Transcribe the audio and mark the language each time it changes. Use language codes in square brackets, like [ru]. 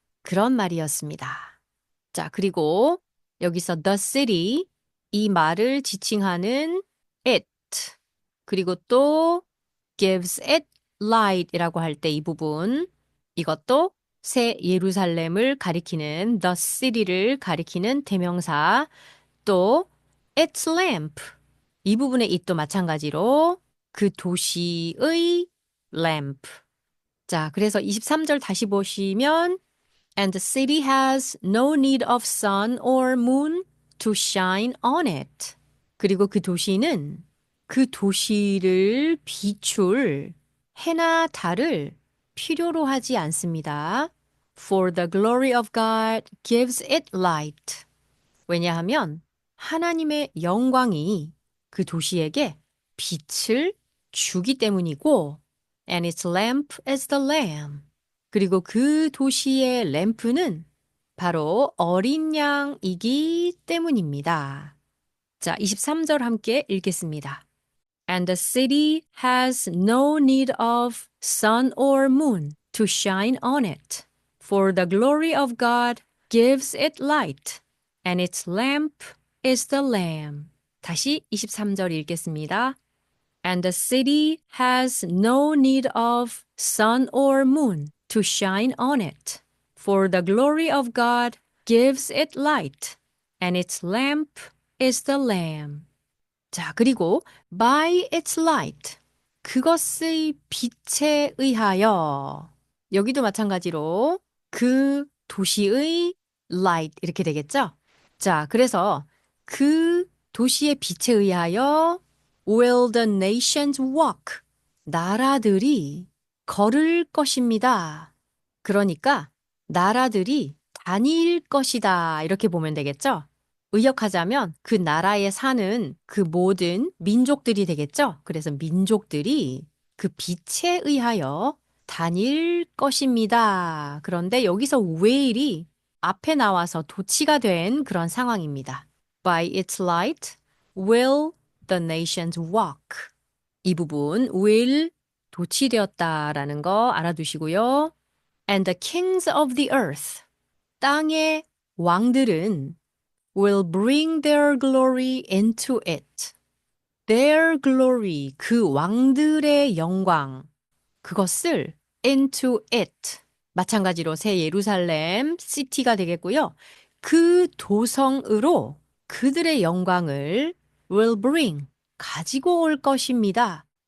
[ko] 그런 말이었습니다. 자, 그리고 여기서 the city, 이 말을 지칭하는 it, 그리고 또 [en] gives it light [ko] 이라고 할 때 이 부분, 이것도 새 예루살렘을 가리키는 the city를 가리키는 대명사, 또 its lamp, 이 부분의 it도 마찬가지로 그 도시의 lamp. 자, 그래서 23절 다시 보시면 [en] And the city has no need of sun or moon to shine on it. [ko] 그리고 그 도시는 그 도시를 비출 해나 달을 필요로 하지 않습니다. [en] For the glory of God gives it light. [ko] 왜냐하면 하나님의 영광이 그 도시에게 빛을 주기 때문이고 [en] And its lamp is the lamb. [ko] 그리고 그 도시의 램프는 바로 어린 양이기 때문입니다. 자, 23절 함께 읽겠습니다. [en] And the city has no need of sun or moon to shine on it, for the glory of God gives it light, and its lamp is the Lamb. [ko] 다시 23절 읽겠습니다. [en] And the city has no need of sun or moon to shine on it, for the glory of God gives it light, and its lamp is the Lamb. [ko] 자, 그리고 [en] by its light, [ko] 그것의 빛에 의하여 여기도 마찬가지로 그 도시의 light 이렇게 되겠죠? 자, 그래서 그 도시의 빛에 의하여 [en] will the nations walk [ko] 나라들이 걸을 것입니다. 그러니까 나라들이 다닐 것이다. 이렇게 보면 되겠죠? 의역하자면 그 나라에 사는 그 모든 민족들이 되겠죠? 그래서 민족들이 그 빛에 의하여 다닐 것입니다. 그런데 여기서 will이 앞에 나와서 도치가 된 그런 상황입니다. [en] By its light will the nations walk. [ko] 이 부분 will 도치되었다라는 거 알아두시고요. [en] And the kings of the earth. [ko] 땅의 왕들은 [en] will bring their glory into it. [ko] Their glory, 그 왕들의 영광, 그것을 into it. 마찬가지로 새 예루살렘 시티가 되겠고요. 그 도성으로 그들의 영광을 [en] will bring, [ko] 가지고 올 것입니다.